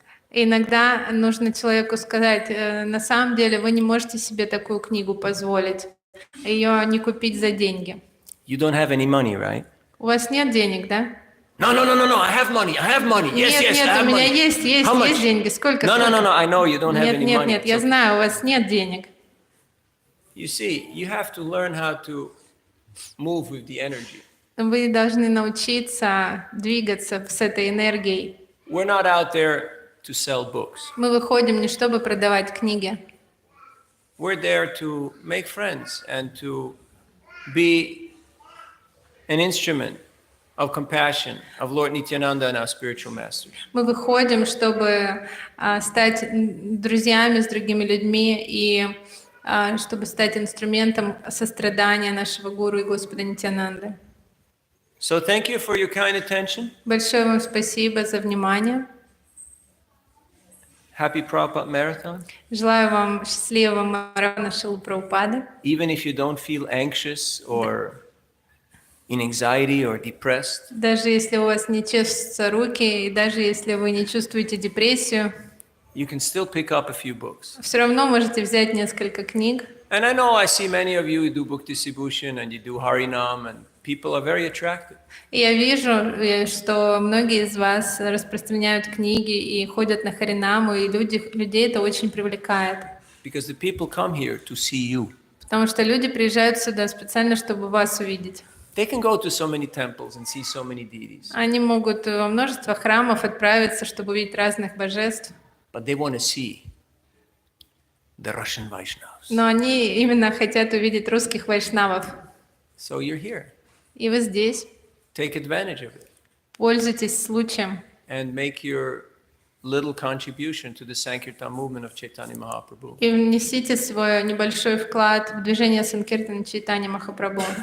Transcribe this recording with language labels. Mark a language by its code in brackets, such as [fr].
[ru] И иногда нужно человеку сказать, на самом деле вы не можете себе такую книгу позволить, ее не купить за деньги. [en] You don't have any money, right? [ru] У вас нет денег, да? [en] No, I have money. Yes, [ru] Нет, [en] I have [ru] у меня [en] money. [ru] есть [en] How much? [ru] деньги. Сколько? [en] No, [ru] сколько? [en] I know you don't have any money. [ru] Нет, я [en] It's okay. [ru] знаю, у вас нет денег. [en] You see, you have to learn how to move with the energy. [ru] Вы должны научиться двигаться с этой энергией. [en] We're not out there to sell books. [ru] Мы выходим не чтобы продавать книги. [en] We're there to make friends and to be an instrument of compassion of Lord Nityananda and our spiritual masters. [ru] Мы выходим, чтобы стать друзьями с другими людьми и чтобы стать инструментом сострадания нашего гуру и Господа Нитянанды. [en] So thank you for your kind attention. [ru] Большое вам спасибо за внимание. [en] Happy Prabhupada Marathon. [ru] Желаю вам счастливого марафона Шрилы Прабхупады. [en] Even if you don't feel anxious or in anxiety or depressed, [ru] Даже если у вас не чешутся руки, и даже если вы не чувствуете депрессию, [en] you can still pick up a few books. [ru] все равно можете взять несколько книг. [en] And I know I see many of you do book distribution and you do Harinam and people are very attracted. [ru] И я вижу, что многие из вас распространяют книги и ходят на харинаму, и людей это очень привлекает. [en] Because the people come here to see you. [ru] Потому что люди приезжают сюда специально, чтобы вас увидеть. [en] They can go to so many temples and see so many deities, [ru] Они могут во множество храмов отправиться, чтобы увидеть разных божеств, [en] but they want to see the Russian Vaishnavas. [ru] но они именно хотят увидеть русских вайшнавов. [en] So you're here. [ru] И вы здесь. [en] Take advantage of it [ru] Пользуйтесь случаем [en] and make your little contribution to the Sankirtan movement of Chaitanya Mahaprabhu. [ru] и внесите свой небольшой вклад в движение Санкиртана Чайтанья Махапрабху.